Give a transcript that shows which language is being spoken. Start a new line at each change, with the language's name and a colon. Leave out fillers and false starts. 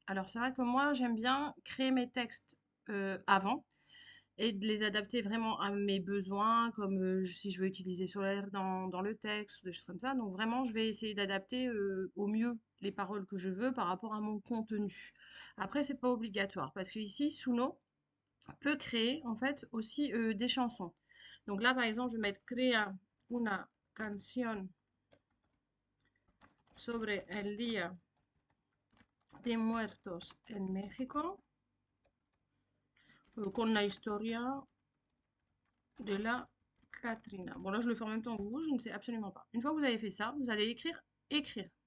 French: Alors c'est vrai que moi, j'aime bien créer mes textes avant et de les adapter vraiment à mes besoins, comme si je veux utiliser solaire dans le texte, des choses comme ça. Donc vraiment, je vais essayer d'adapter au mieux les paroles que je veux par rapport à mon contenu. Après, c'est pas obligatoire, parce que ici, Suno peut créer en fait aussi des chansons. Donc là, par exemple, je vais mettre
Spanish: crea una canción sobre el Día de Muertos en México con la historia de la Katrina.
French: Bon, là, je le fais en même temps que vous, je ne sais absolument pas. Une fois que vous avez fait ça, vous allez écrire écrire.